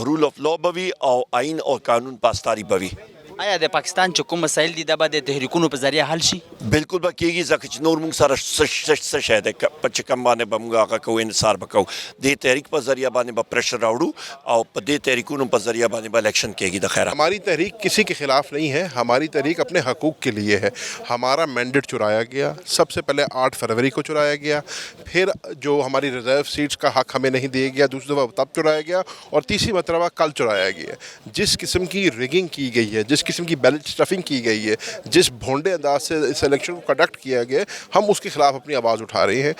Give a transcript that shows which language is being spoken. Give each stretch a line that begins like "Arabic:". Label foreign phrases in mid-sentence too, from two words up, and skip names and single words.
English: rule of law
Pashto: به وي او آئین او قانون پاسداري به وي. آیا د پاکستان چې کوم مسایل دي دا به د تحریکونو په ذریعه حل شي؟ بالکل به کېږي ځکه چې نور موږ سره څه شی دی چې کوم باندې به موږ هغه کوو، انحصار به کوو. دې تحریک په ذریعه باندې به پریشر راوړو او په دې تحریکونو په ذریعه باندې به الیکشن کېږي. د خیر
Urdu: ہماری تحریک کسی کے خلاف نہیں ہے، ہماری تحریک اپنے حقوق کے لیے ہے. ہمارا مینڈیٹ چرایا گیا، سب سے پہلے 8 فروری کو چرایا گیا، پھر جو ہماری ریزرو سیٹس کا حق ہمیں نہیں دیا گیا دوسری دفعہ تب چرایا گیا، اور تیسری مرتبہ کل چرایا گیا. جس قسم کی ریگنگ کی گئی ہے، جس قسم کی بیلٹ کی گئی ہے، جس بھونڈے انداز سے اس الیکشن کو کنڈکٹ کیا گیا، ہم اس کے خلاف اپنی آواز اٹھا رہے ہیں.